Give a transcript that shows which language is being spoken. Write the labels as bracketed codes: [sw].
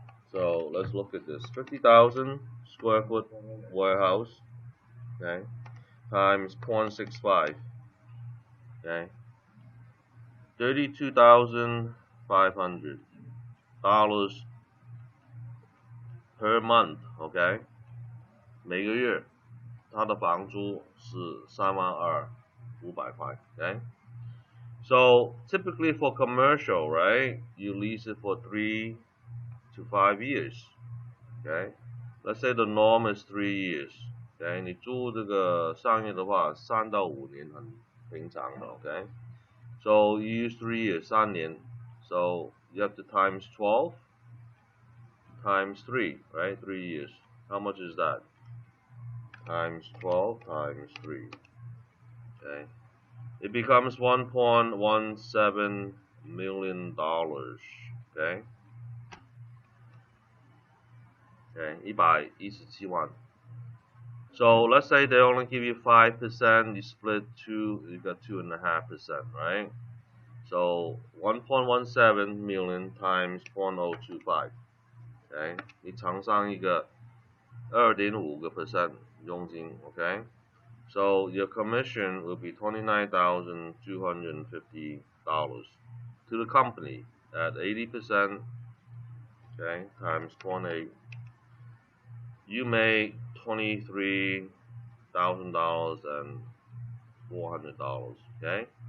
[en] So let's look at this. 50,000 square foot warehouse, okay, times 0.65, okay, $32,500 per month, okay. [zh] 每个月他的房租是32,500块 okay? [en] So typically for commercial, right, you lease it for 3 to 5 years, okay? Let's say the norm is 3 years, okay? [zh] 你租这个商业的话3到5年很平常的 okay? [en] So you use 3 years, 3年 so you have to times 12 times 3, right? 3 years. How much is that? Times 12 times 3, okay? It becomes $1.17 million, okay? Okay, 117万.So let's say they only give you 5%, you split 2, you got 2.5%, right? So 1.17 million times 0.025, okay? [zh] 你乘上一个 2.5% 佣金, okay? [en] So your commission will be $29,250 to the company at 80%, okay, times 0.8. You make $23,400, okay?